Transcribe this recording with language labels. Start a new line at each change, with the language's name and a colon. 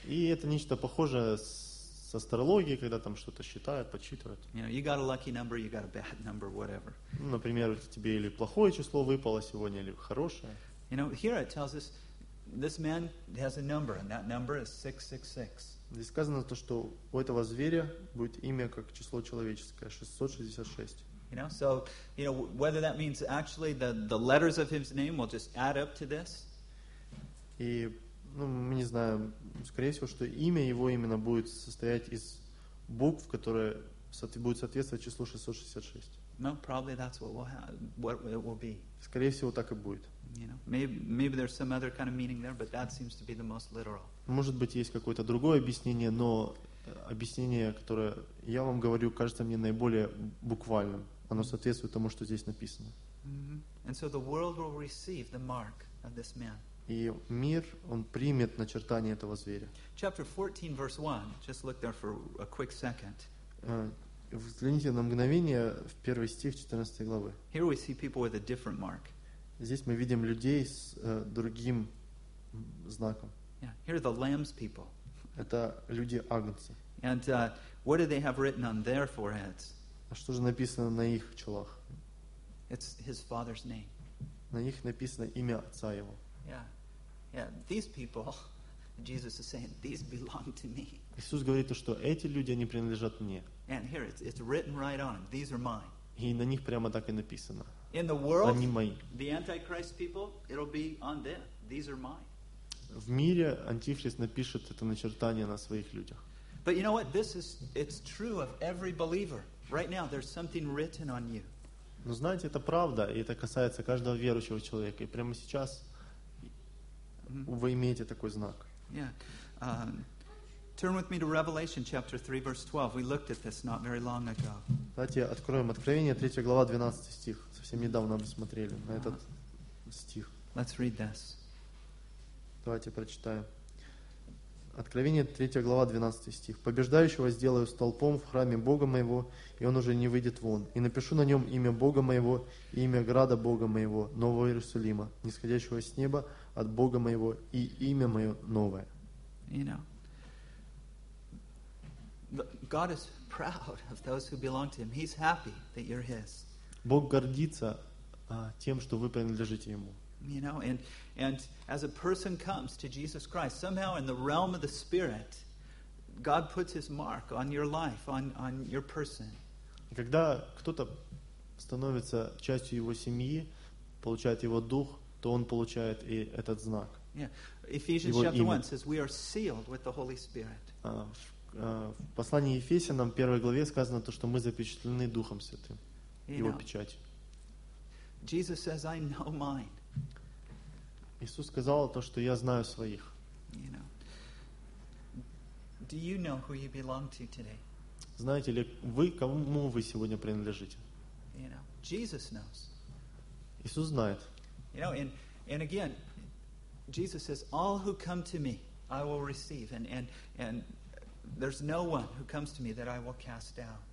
Russian: И это нечто похожее с астрологией, когда там что-то считают, подсчитывают.
English: You know, you got a lucky number, you got a bad number, whatever.
Russian: Ну, например, тебе или плохое число выпало сегодня, или хорошее.
English: You know, here it tells us this man has a number, and that number is 666.
Russian: Здесь сказано то, что у этого зверя будет имя как число человеческое 666.
English: You know, so you know whether that means actually the letters of his name will just add up to this.
Russian: И ну мы не знаем, скорее всего, что имя его именно будет состоять из букв, которые будут соответствовать числу 666.
English: No, probably that's what it will be.
Russian: Скорее всего, так и будет.
English: You know, maybe there's some other kind of meaning there, but that seems to be the most literal.
Russian: Может быть, есть какое-то другое объяснение, но объяснение, которое я вам говорю, кажется мне наиболее буквальным. Оно соответствует тому, что здесь написано.
English: And so the world will receive the mark of this man.
Russian: И мир, он примет начертание этого зверя.
English: Chapter 14, verse 1. Just look there for a quick second.
Russian: Взгляните на мгновение в первый стих 14 главы.
English: Here we see people with a different mark.
Russian: Здесь мы видим людей с другим знаком.
English: Yeah, here are the Lamb's people.
Russian: Это люди Агнца.
English: And what do they have written on their foreheads?
Russian: А что же написано на их челах?
English: It's his father's name.
Russian: На них написано имя отца его.
English: Yeah, these people, Jesus is saying, these belong to me.
Russian: Иисус говорит то, что эти люди они принадлежат мне.
English: And here it's written right on. These are mine.
Russian: И на них прямо так и написано.
English: In the world,
Russian: они мои.
English: The Antichrist people, it'll be on them. These are mine.
Russian: В мире Антихрист напишет это начертание на своих людях.
English: But you know what? This is it's true of every believer. Right now, there's something written on you.
Russian: Но знаете, это правда, и это касается каждого верующего человека. И прямо сейчас вы имеете такой знак.
English: Yeah. Turn with me to Revelation chapter 3, verse 12. We looked at this not very long ago.
Russian: Давайте откроем Откровение, 3 глава, 12 стих. Совсем недавно мы смотрели на этот стих. Let's read this. Давайте прочитаем. Откровение, 3 глава, 12 стих. «Побеждающего сделаю столпом в храме Бога моего, и он уже не выйдет вон. И напишу на нем имя Бога моего и имя града Бога моего, Нового Иерусалима, нисходящего с неба от Бога моего, и имя мое новое».
English: You know. God is proud of those who belong to Him. He's happy that you're His.
Russian: Бог гордится тем, что вы принадлежите Ему.
English: You know, and as a person comes to Jesus Christ, somehow in the realm of the Spirit, God puts His mark on your life, on your person.
Russian: Когда кто-то становится частью Его семьи, получает Его дух, то он получает и этот знак.
English: Yeah, Ephesians chapter 1 says we are sealed with the Holy Spirit.
Russian: В послании Ефесянам, в первой главе, сказано то, что мы запечатлены Духом Святым, Его печать.
English: Jesus says, I know mine.
Russian: Иисус сказал то, что я знаю своих.
English: You know. Do you know who you belong to today?
Russian: Знаете ли вы, кому вы сегодня принадлежите?
English: You know. Jesus knows.
Russian: Иисус знает.
English: You know, and again, Jesus says, all who come to me, I will receive. And there's no one who comes to me that I will cast out.